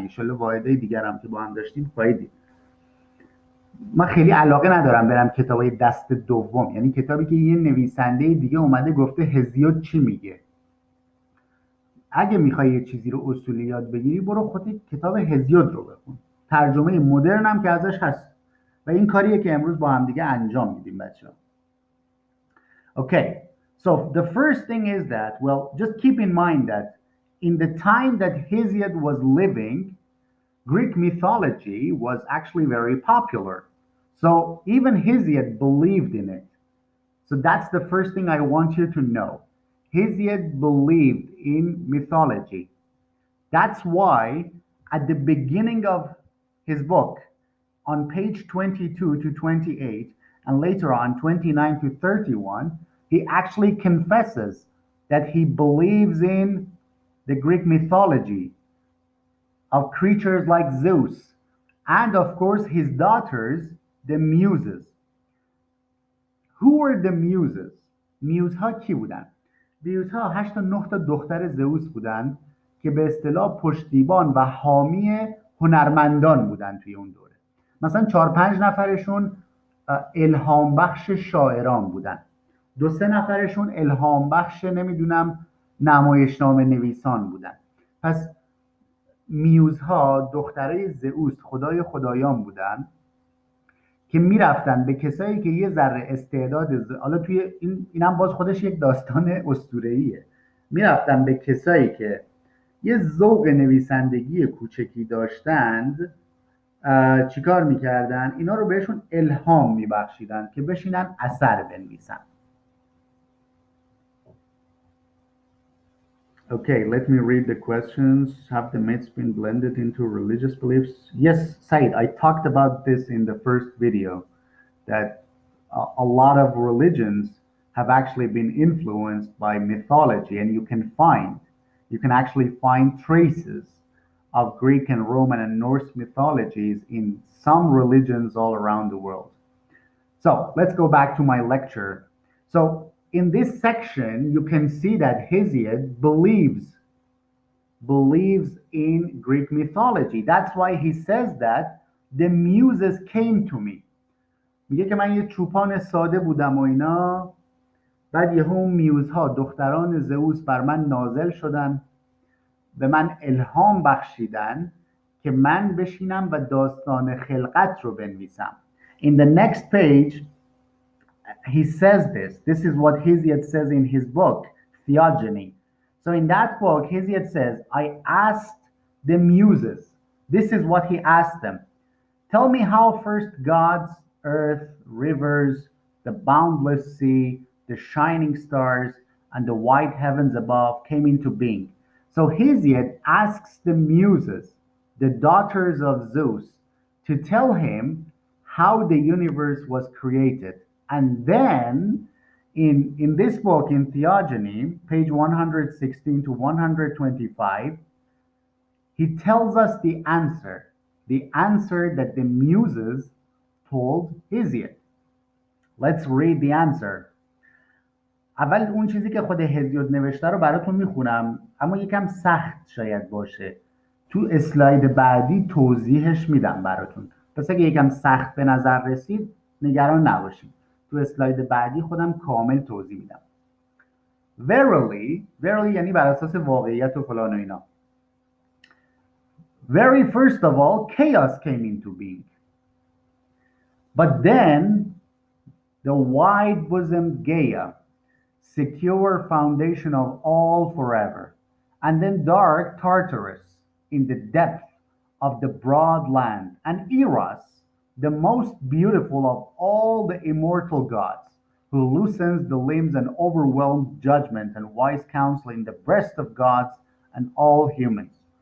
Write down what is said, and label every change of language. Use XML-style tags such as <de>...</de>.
<fa>انشالله واحدهای دیگر هم که با هم داشتیم خواهید دید. من خیلی علاقه ندارم برم کتابای دست دوم، یعنی کتابی که یه نویسنده دیگه اومده گفته هزیود چی میگه. اگه میخوای یه چیزی رو اصولی یاد بگیری برو خود کتاب هزیود رو بخون. ترجمه مدرن هم که ازش هست و این کاریه که امروز با هم دیگه انجام میدیم بچه‌ها.</fa> <en>Okay, so the first thing is that, well, just keep in mind that in the time that Hesiod was living, Greek mythology was actually very popular. So even Hesiod believed in it. So that's the first thing I want you to know. Hesiod believed in mythology. That's why at the beginning of his book, on page 22 to 28, and later on 29 to 31, he actually confesses that he believes in the Greek mythology of creatures like Zeus, and of course his daughters, the Muses. Who were the Muses?</en> <fa>میوزها کی بودن؟ میوزها 8 تا 9 تا دختر زئوس بودن که به اصطلاح پشتیبان و حامی هنرمندان بودن توی اون دوره. مثلا 4-5 نفرشون الهام بخش شاعران بودن، 2-3 نفرشون الهام بخش نمیدونم نمایشنامه نویسان بودن. پس میوزها دخترای زئوس، خدای خدایان بودن که میرفتن به کسایی که یه ذره استعداد حالا توی اینم باز خودش یک داستان اسطوره‌ایه، میرفتن به کسایی که یه ذوق نویسندگی کوچکی داشتند، چیکار میکردن؟ اینا رو بهشون الهام میبخشیدن که بشینن اثر بنویسن.</fa> <en>Okay, let me read the questions. Have the myths been blended into religious beliefs? Yes, Said, I talked about this in the first video, that a lot of religions have actually been influenced by mythology, and you can actually find traces of Greek and Roman and Norse mythologies in some religions all around the world. So let's go back to my lecture. So in this section, you can see that Hesiod believes in Greek mythology. That's why he says that the muses came to me.</en> <fa>میگه که من یه چوپان ساده بودم و اینا، بعد یهو میوزها دختران زئوس بر من نازل شدن، به من الهام بخشیدن که من بشینم و داستان خلقت رو بنویسم.</fa> <en>In the next page, he says this is what Hesiod says in his book. theogony. So in that book, Hesiod says, I asked the muses. This is what he asked them. Tell me how first gods, earth, rivers, the boundless sea, the shining stars, and the white heavens above came into being. So Hesiod asks the muses, the daughters of Zeus, to tell him how the universe was created. And then in this book, in Theogony, page 116 to 125, he tells us the answer that the muses told Hesiod. Let's read the answer.</en> <fa>اول اون چیزی که خود هزیود نوشته رو براتون میخونم، اما یکم سخت شاید باشه. تو اسلاید بعدی توضیحش میدم براتون. پس اگه یکم سخت به نظر رسید نگران نباشید. تو اسلاید بعدی خودم کامل توضیح میدم. Verily یعنی بر اساس واقعیت و فلان و اینا.</fa> <en>Very first of all, chaos came into being. But then, the wide-bosomed Gaia, secure foundation of all forever, and then dark Tartarus in the depth of the broad land, and Eros, the most beautiful of all the immortal gods, who loosens the limbs and overwhelms judgment and wise counsel in the breast of gods and all humans.</en>